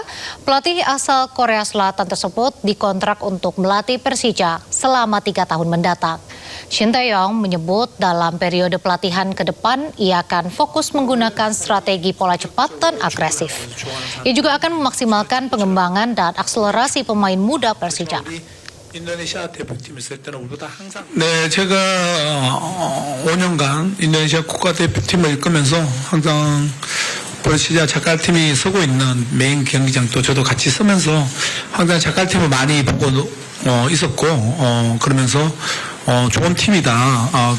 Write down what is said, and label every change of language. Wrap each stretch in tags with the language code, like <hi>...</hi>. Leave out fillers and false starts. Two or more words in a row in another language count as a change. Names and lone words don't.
<id>Pelatih asal Korea Selatan tersebut dikontrak untuk melatih Persija selama 3 tahun mendatang. Shin Tae-yong menyebut dalam periode pelatihan ke depan ia akan fokus menggunakan strategi pola cepat dan agresif. Ia juga akan memaksimalkan pengembangan dan akselerasi pemain muda Persija.</id> <ko>인도네시아 대표팀에 있을 때는 우리보다 항상 제가 5년간 인도네시아 국가대표팀을 이끌면서 항상 버시자 자카르타팀이 쓰고 있는 메인 경기장도 저도 같이 쓰면서 항상 자카르타팀을 많이 보고 있었고 그러면서 좋은 팀이다.</ko>